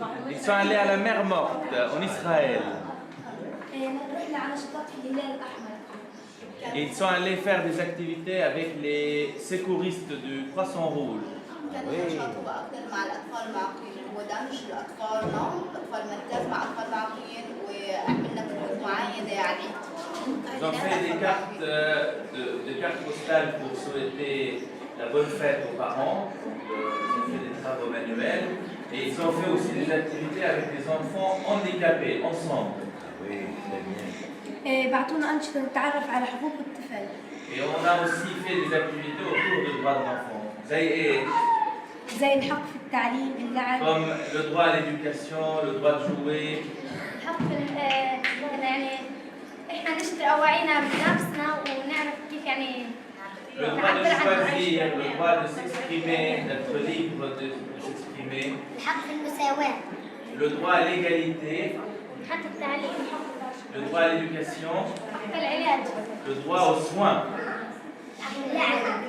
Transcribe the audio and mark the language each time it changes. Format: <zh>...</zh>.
<fr>Ils sont allés à la mer morte en Israël.</fr> <ar>رحنا على نشاطات في الهلال الأحمر.</ar> <fr>Et ils sont allés faire des activités avec les secouristes du Croissant Rouge.</fr> <ar>كانوا ينشطوا أكثر مع الأطفال المعاقين، هو دمج الأطفال معهم، الأطفال مركز مع أطفال معاقين وعملنا كروت معينة يعني.</ar> <fr>Ils ont fait des cartes postales pour souhaiter la bonne fête aux parents. Ils ont fait des travaux manuels et ils ont fait aussi des activités avec des enfants handicapés ensemble. Oui, très bien.</fr> <ar>بعتونا أنشطة نتعرف على حقوق الطفل.</ar> <fr>Et on a aussi fait des activités autour du droit de l'enfant.</fr> <ar>زي الحق في التعليم، اللعب.</ar> <fr>Comme le droit à l'éducation, le droit de jouer.</fr> <ar>الحق في يعني إحنا نشتري أواعينا بنفسنا ونعرف كيف يعني.</ar> <fr>Le droit de choisir, le droit de s'exprimer, d'être libre de s'exprimer.</fr> <ar>الحق في المساواة.</ar> <fr>Le droit à l'égalité.</fr> <ar>حق التعليم.</ar> <fr>Le droit à l'éducation.</fr> <ar>حق العلاج.</ar> <fr>Le droit aux soins.</fr> <ar>حق اللعب.</ar>